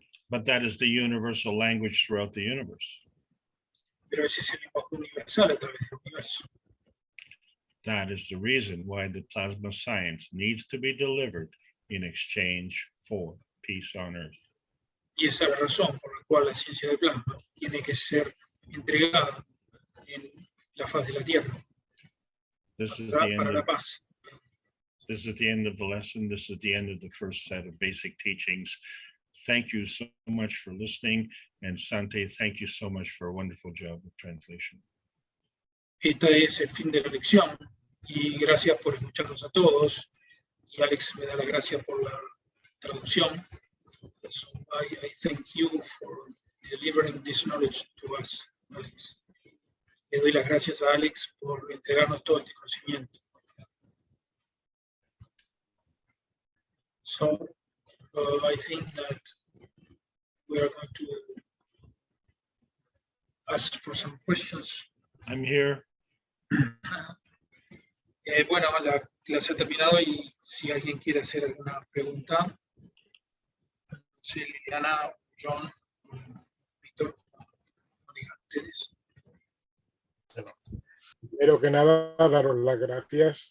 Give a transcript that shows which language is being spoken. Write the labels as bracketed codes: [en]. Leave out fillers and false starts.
[en] But that is the universal language throughout the universe. [es] Pero ese es el lenguaje universal a través del universo. [en] That is the reason why the plasma science needs to be delivered in exchange for peace on earth. [es] Y esa es la razón por la cual la ciencia del plasma tiene que ser entregada en la faz de la Tierra [en] This is [es] para la paz. [en] This is the end of the lesson. This is the end of the first set of basic teachings. Thank you so much for listening. And Sante, thank you so much for a wonderful job with translation. [es] Este es el fin de la lección y gracias por escucharnos a todos. Y Alex me da las gracias por la traducción. [en] So I thank you for delivering this knowledge to us, Alex. [es] Le doy las gracias a Alex por entregarnos todo este conocimiento. [en] So I think that we are going to ask for some questions. I'm here. [es] Bueno, la clase ha terminado y si alguien quiere hacer alguna pregunta, sí, Liliana, John, Víctor, digan ustedes. Primero que nada, daros las gracias.